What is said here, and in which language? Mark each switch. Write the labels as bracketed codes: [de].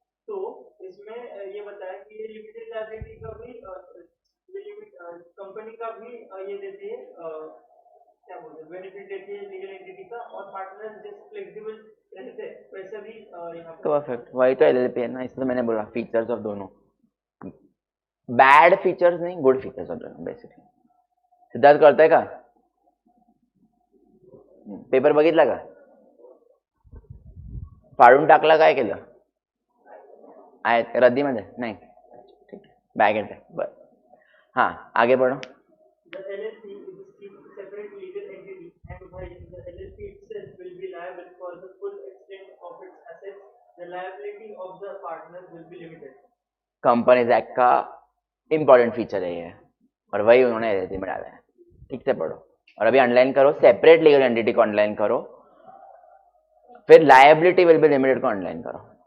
[hi] तो इसमें ये बताया कि ये लिमिटेड लायबिलिटी का भी ये लिमिट कंपनी का भी ये देती है, क्या बोलते बेनिफिट देती है लीगल एंटिटी का, और पार्टनर्स जैसे फ्लेक्सिबल रहते हैं वैसे भी यहाँ पे परफेक्ट, वही तो एलएलपी है ना, इसलिए मैंने बोला फीचर्स ऑफ दोनों, बॅड फीचर्स नहीं, गुड फीचर्स ऑफ दोनों बेसिकली. [mr] सिद्धार्थ करताय का पेपर बघितला का, फाडून टाकला, काय केलं आहे रद्दीमध्ये नाही, ठीक आहे बॅगेत आहे बरं. [hi] हां आगे बढ़ो. [en] the LLC is a separate legal entity, and while the LLC itself will be liable for the full extent of its assets, the liability of the partners will be limited. [hi] Companies act का important feature है ये, और वही उन्होंने LLP में डाला है. ठीक से पढ़ो और अभी अंडरलाइन करो, सेपरेट लीगल एंटिटी को अंडरलाइन करो, फिर [en] liability will be limited [hi] को अंडरलाइन करो.